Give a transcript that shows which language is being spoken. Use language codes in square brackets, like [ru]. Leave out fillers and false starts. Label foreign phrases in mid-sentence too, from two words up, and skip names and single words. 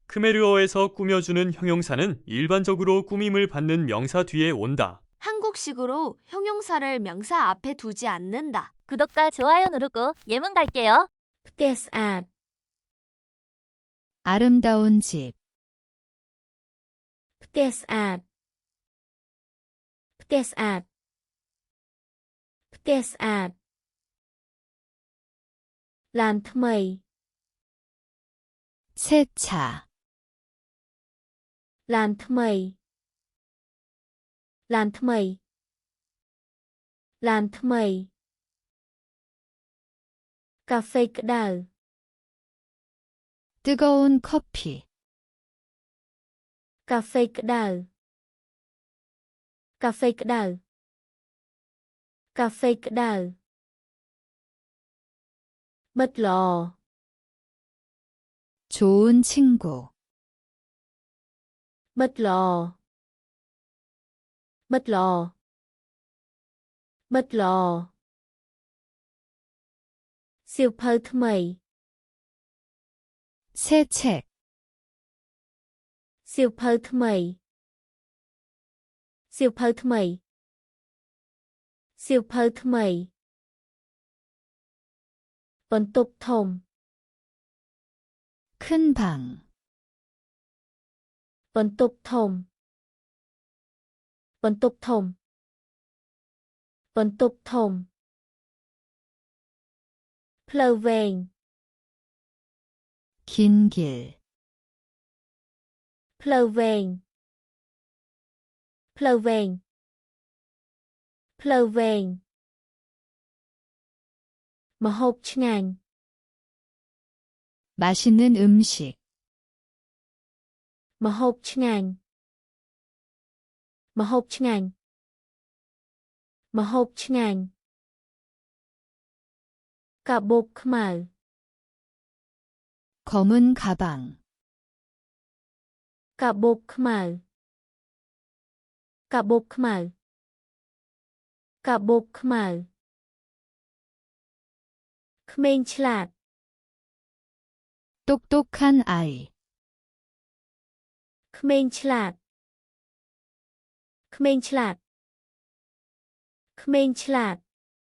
[ko] 크메르어에서 꾸며주는 형용사는 일반적으로 꾸밈을 받는 명사 뒤에 온다. 한국식으로 형용사를 명사 앞에 두지 않는다. 구독과 좋아요 누르고 예문 갈게요. [km] ផ្ទះស្អាត [ko] 아름다운 집, [km] ផ្ទះស្អាត ផ្ទះស្អាត ផ្ទះស្អាត ឡានថ្មី [ko] 새 차, [km] ឡានថ្មី ឡានថ្មី ឡានថ្មី កាហ្វេក្តៅ [ko] 뜨거운 커피, [km] កាហ្វេក្តៅ កាហ្វេក្តៅ កាហ្វេក្តៅ មិត្តល្អ [ko] 좋은 친구, [km] មិត្តល្អ មិត្តល្អ មិត្តល្អ សៀវភៅថ្មី [ko] 새 책, [km] សៀវភៅថ្មី សៀវភៅថ្មី សៀវភៅថ្មី បន្ទប់ធំ [ko] 큰 방, [km] បន្ទប់ធំ បន្ទប់ធំ បន្ទប់ធំ ផ្លូវវែង [ko] 긴 길, [km] ផ្លូវវែង ផ្លូវវែង ផ្លូវវែង ម្ហូបឆ្ងាញ់ [ko] 맛있는 음식, [km] ម្ហូបឆ្ងាញ់ ម្ហូបឆ្ងាញ់ ម្ហូបឆ្ងាញ់ កាបូបខ្មៅ [ko] 검은 가방, [km] កាបូបខ្មៅ កាបូបខ្មៅ កាបូបខ្មៅ ក្មេងឆ្លាត [ko] 똑똑한 아이, [km] ក្មេងឆ្លាត ក្មេងឆ្លាត ក្មេងឆ្លាត